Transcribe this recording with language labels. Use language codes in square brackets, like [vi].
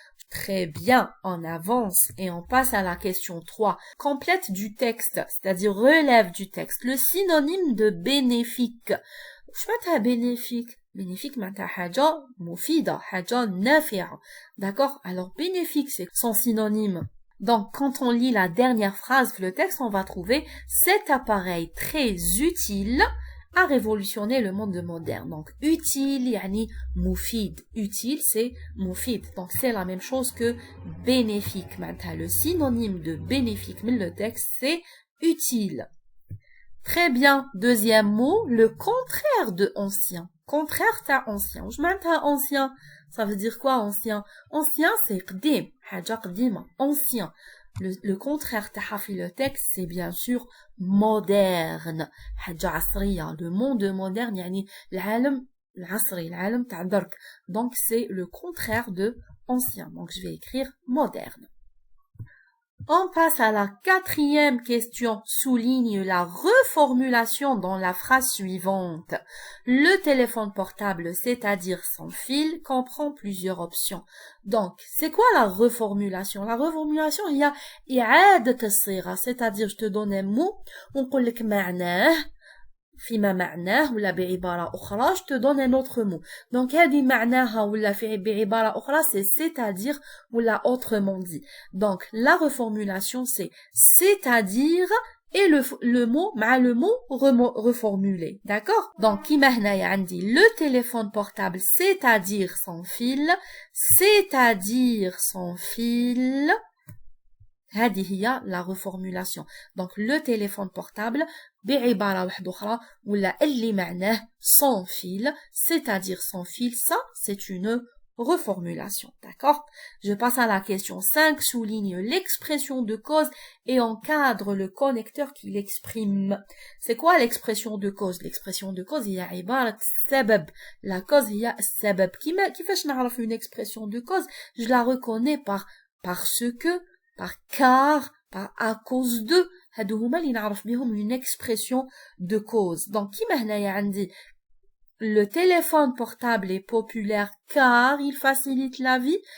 [fr] Très bien, on avance et on passe à la question 3. Complète du texte, c'est-à-dire relève du texte. Le synonyme de bénéfique. Je معناتها bénéfique. [ar] Bénéfique, معناتها حاجة مفيدة, حاجة نافعة. [fr] D'accord? Alors, bénéfique, c'est son synonyme. Donc, quand on lit la dernière phrase de le texte, on va trouver cet appareil très utile a révolutionné le monde moderne. Donc, utile, yani moufid. Utile, c'est moufid. Donc, c'est la même chose que bénéfique. Maintenant, le synonyme de bénéfique, mais le texte, c'est utile. Très bien. Deuxième mot, le contraire de ancien. contraire تاع ancien. [ar] واش معناتها ancien? [fr] Ça veut dire quoi ancien? Ancien c'est قديم, [ar] حاجة قديمة. [fr] Ancien. Le contraire تاعها في le texte c'est bien sûr moderne. [ar] حاجة عصرية. [fr] Le monde moderne [ar] يعني العالم العصري, العالم تاع درك. [fr] Donc c'est le contraire de ancien. Donc je vais écrire moderne. On passe à la quatrième question. Souligne la reformulation dans la phrase suivante. Le téléphone portable, c'est-à-dire sans fil, comprend plusieurs options. Donc, c'est quoi la reformulation? La reformulation, il y a إعادة الصيغة, c'est-à-dire je te donne un mot, [ar] ونقول لك معناه فيما معناه ولا بعبارة أخرى, [fr] je te donne un autre mot. [ar] Donc, هذه معناها ولا بعبارة أخرى, c'est-à-dire ولا [fr] autrement dit. Donc, la reformulation, c'est-à-dire et le mot مع le mot reformulé. D'accord? Donc, كيما هنايا عندي le téléphone portable, c'est-à-dire sans fil, c'est-à-dire sans fil. هذه هي la reformulation. Donc, le téléphone portable, [ar] بعبارة واحدة أخرى, [fr] ولا اللي معناه sans fil, c'est-à-dire sans fil, ça, c'est une reformulation. D'accord? Je passe à la question 5. Souligne l'expression de cause et encadre le connecteur qui l'exprime. C'est quoi l'expression de cause? L'expression de cause, [ar] هي عبارة سبب. [fr] La cause, هي السبب. [ar] كيفاش نعرف [fr] une expression de cause? Je la reconnais par parce que, par car, par à cause de. [ar] هادو هما اللي نعرف بهم une expression de cause. [fr] Donc كيما هنايا عندي le téléphone portable est populaire car il facilite la vie.